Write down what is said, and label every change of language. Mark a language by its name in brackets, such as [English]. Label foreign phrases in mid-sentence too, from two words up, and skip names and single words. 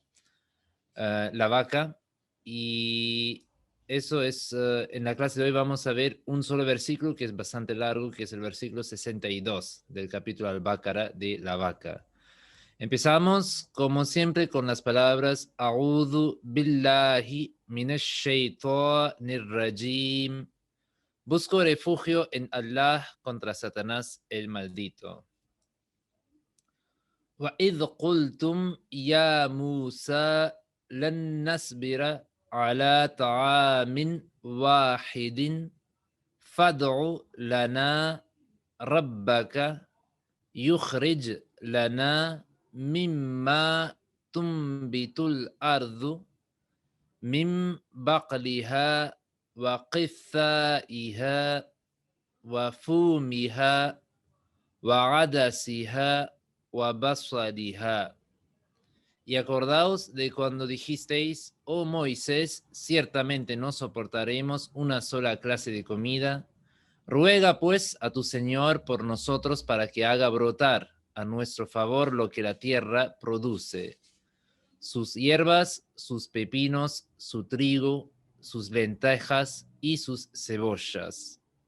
[Spanish] La vaca, y eso es, en la clase de hoy vamos a ver un solo versículo que es bastante largo, que es el versículo 62 del capítulo Al-Baqarah de la vaca. Empezamos, como siempre, con las palabras [Arabic] أعوذ بالله من الشيطان الرجيم. [Spanish] Busco refugio en Allah contra Satanás el maldito. [Arabic] وَإِذْ قُلْتُمْ يَا مُوسَى لَن نَّصْبِرَ عَلَى طَعَامٍ وَاحِدٍ فَادْعُ لَنَا رَبَّكَ يُخْرِجْ لَنَا مِمَّا تُنبِتُ الْأَرْضُ مِن بَقْلِهَا وَقِثَّائِهَا وَفُومِهَا وَعَدَسِهَا وَبَصَلِهَا. [Spanish] Y acordaos de cuando dijisteis: oh Moisés, ciertamente no soportaremos una sola clase de comida. Ruega pues a tu Señor por nosotros para que haga brotar a nuestro favor lo que la tierra produce: sus hierbas, sus pepinos, su trigo, sus lentejas y sus cebollas.